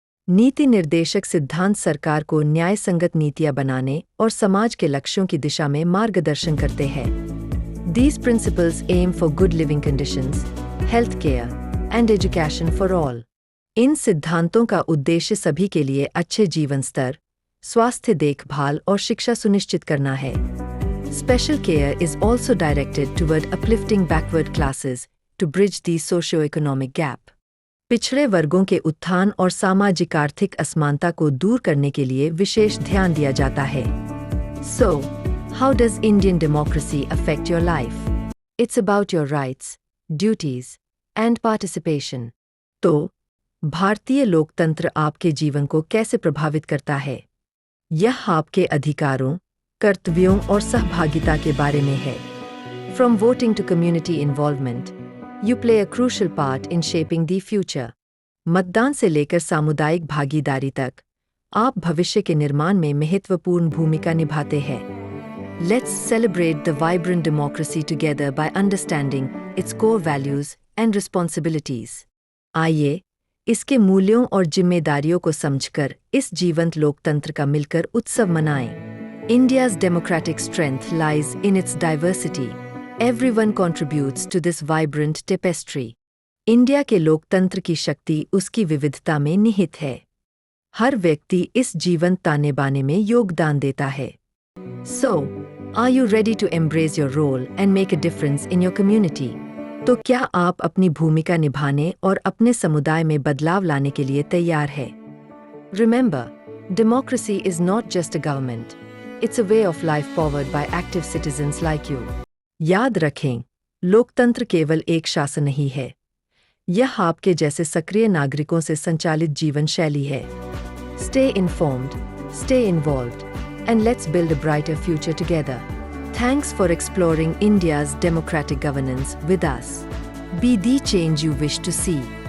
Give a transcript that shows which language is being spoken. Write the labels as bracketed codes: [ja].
[hi] नीति निर्देशक सिद्धांत सरकार को न्याय संगत नीतियां बनाने और समाज के लक्ष्यों की दिशा में मार्गदर्शन करते हैं। [en] These principles aim for good living conditions, health care, and education for all. [hi] इन सिद्धांतों का उद्देश्य सभी के लिए अच्छे जीवन स्तर, स्वास्थ्य देखभाल और शिक्षा सुनिश्चित करना है। [en] Special care is also directed toward uplifting backward classes to bridge the socio-economic gap. [hi] पिछड़े वर्गों के उत्थान और सामाजिक आर्थिक असमानता को दूर करने के लिए विशेष ध्यान दिया जाता है। [en] So, how does Indian democracy affect your life? It's about your rights, duties, and participation. [hi] तो, भारतीय लोकतंत्र आपके जीवन को कैसे प्रभावित करता है? यह आपके अधिकारों, कर्तव्यों और सहभागिता के बारे में है। [en] From voting to community involvement, you play a crucial part in shaping the future. [hi] मतदान से लेकर सामुदायिक भागीदारी तक, आप भविष्य के निर्माण में महत्वपूर्ण भूमिका निभाते हैं। [en] Let's celebrate the vibrant democracy together by understanding its core values and responsibilities. [hi] आइए, इसके मूल्यों और जिम्मेदारियों को समझकर इस जीवंत लोकतंत्र का मिलकर उत्सव मनाएं। [en] India's democratic strength lies in its diversity. Everyone contributes to this vibrant tapestry. [hi] India के लोकतंत्र की शक्ति उसकी विविधता में निहित है। हर व्यक्ति इस जीवन ताने बाने में योगदान देता है। [en] So, are you ready to embrace your role and make a difference in your community? [hi] तो क्या आप अपनी भूमिका निभाने और अपने समुदाय में बदलाव लाने के लिए तैयार है? [en] Remember, democracy is not just a government. It's a way of life powered by active citizens like you. [hi] याद रखें, लोकतंत्र केवल एक शासन नहीं है। यह आपके जैसे सक्रिय नागरिकों से संचालित जीवन शैली है। [en] Stay informed, stay involved, and let's build a brighter future together. Thanks for exploring India's democratic governance with us. Be the change you wish to see.